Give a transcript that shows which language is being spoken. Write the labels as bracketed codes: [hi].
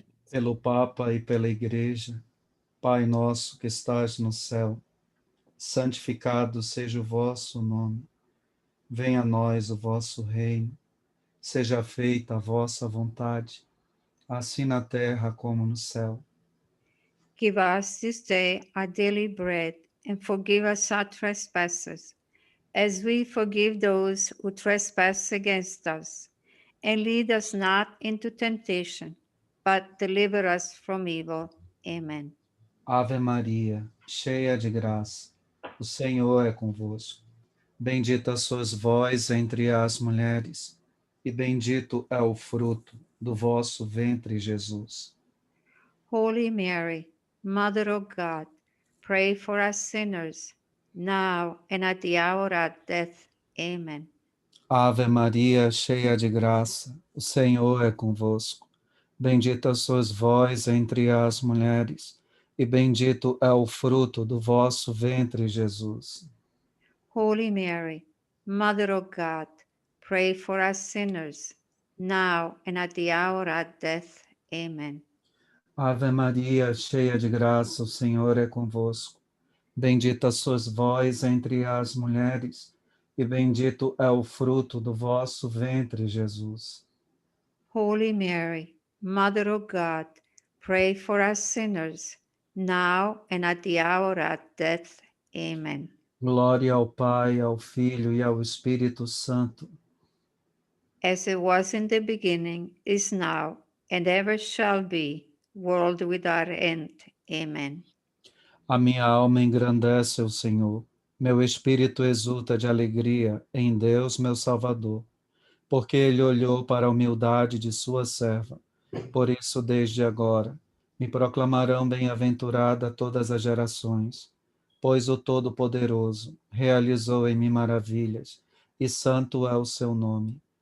[pt] Pelo Papa e pela Igreja, Pai nosso que estás no céu, santificado seja o vosso nome. Venha a nós o vosso reino. Seja feita a vossa vontade, assim na terra como no céu. [en] Give us this day our daily bread, and forgive us our trespasses, as we forgive those who trespass against us. And lead us not into temptation, but deliver us from evil. Amen. [pt] Ave Maria, cheia de graça, o Senhor é convosco. Bendita sois vós entre as mulheres, e bendito é o fruto do vosso ventre, Jesus. [en] Holy Mary, Mother of God, pray for us sinners, now and at the hour of death. Amen. [pt] Ave Maria, cheia de graça, o Senhor é convosco. Bendita sois vós entre as mulheres, e bendito é o fruto do vosso ventre, Jesus. [en] Holy Mary, Mother of God, pray for us sinners, now and at the hour of death. Amen. [pt] Ave Maria, cheia de graça, o Senhor é convosco. Bendita sois vós entre as mulheres, e bendito é o fruto do vosso ventre, Jesus. [en] Holy Mary, Mother of God, pray for us sinners, now and at the hour of death. Amen. [pt] Glória ao Pai, ao Filho e ao Espírito Santo. [en] As it was in the beginning, is now, and ever shall be, world without end. Amen. [pt] A minha alma engrandece o Senhor. Meu espírito exulta de alegria em Deus, meu Salvador, porque Ele olhou para a humildade de sua serva. Por isso, desde agora, me proclamarão bem-aventurada todas as gerações, pois o Todo-Poderoso realizou em mim maravilhas, e santo é o seu nome.